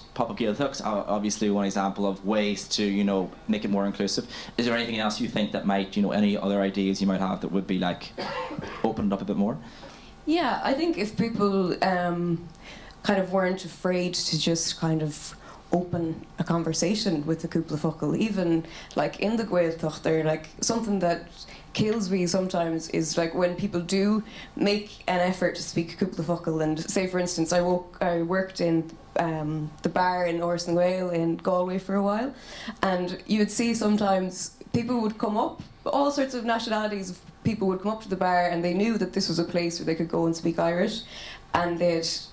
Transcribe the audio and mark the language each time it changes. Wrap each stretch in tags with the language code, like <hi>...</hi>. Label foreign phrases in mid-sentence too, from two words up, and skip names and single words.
<en>Pop Gaeilge, obviously one example of ways to, you know, make it more inclusive. Is there anything else you think that might, you know, any other ideas you might have that would be like opened up a bit more? Yeah, I think if people kind of weren't afraid to just kind of open a conversation with the</en> <ga>cúpla focal,</ga> <en>even like in the Gaeltacht, they're like something that kills me sometimes is like when people do make an effort to speak</en> <ga>cúpla focal,</ga> <en>and say for instance I worked in the bar in Orson Gael in Galway for a while, and you would see sometimes people would come up, all sorts of nationalities of people would come up to the bar, and they knew that this was a place where they could go and speak Irish, and they'd</en>